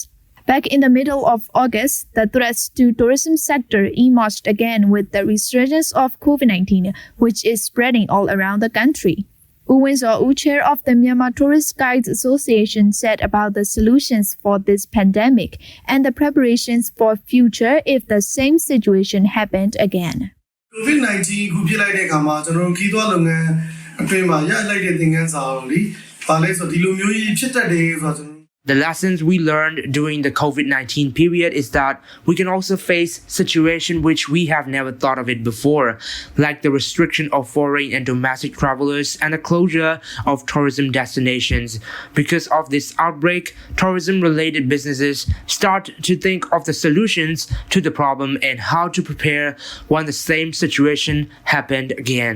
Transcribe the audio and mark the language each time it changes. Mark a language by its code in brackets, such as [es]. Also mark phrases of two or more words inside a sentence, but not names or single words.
[en] Back in the middle of August, the threats to tourism sector emerged again with the resurgence of COVID-19, which is spreading all around the country. Wu, chair of the Myanmar Tourist Guides Association, said about the solutions for this pandemic and the preparations for future if the same situation happened again. [my] COVID-19 ခုဖြစ်လိုက်တဲ့အခါမှာကျွန်တော်တို့ခီးသွွားလုပ်ငန်းအတွင်းမှာရလိုက်တဲ့သင်ခန်းစာကိုလေဗာလဲဆိုဒီလိုမျိုးကြီးဖြစ်တတ်တယ်ဆိုတော့ [en] The lessons we learned during the COVID-19 period is that we can also face situations which we have never thought of it before, like the restriction of foreign and domestic travelers and the closure of tourism destinations. Because of this outbreak, tourism-related businesses start to think of the solutions to the problem and how to prepare when the same situation happened again.